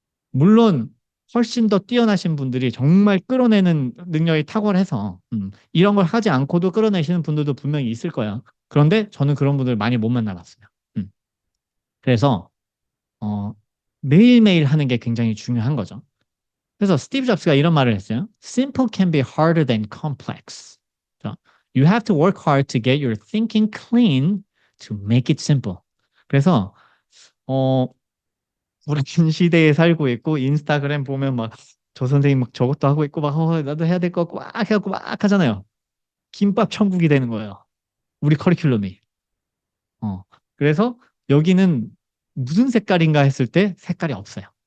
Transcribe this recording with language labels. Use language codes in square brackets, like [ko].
[ko] 물론 훨씬 더 뛰어나신 분들이 정말 끌어내는 능력이 탁월해서 이런 걸 하지 않고도 끌어내시는 분들도 분명히 있을 거야. 그런데 저는 그런 분들 많이 못 만나봤어요. 음. 그래서 어, 매일매일 하는 게 굉장히 중요한 거죠. 그래서 스티브 잡스가 이런 말을 했어요. [en] Simple can be harder than complex. [ko] 자, [en] You have to work hard to get your thinking clean to make it simple. [ko] 그래서 어 우리 긴 시대에 살고 있고 인스타그램 보면 막 저 선생님 막 저것도 하고 있고 막 나도 해야 될 것 같고 막 해갖고 막 하잖아요. 김밥 천국이 되는 거예요. 우리 커리큘럼이. 그래서 여기는 무슨 색깔인가 했을 때 색깔이 없어요.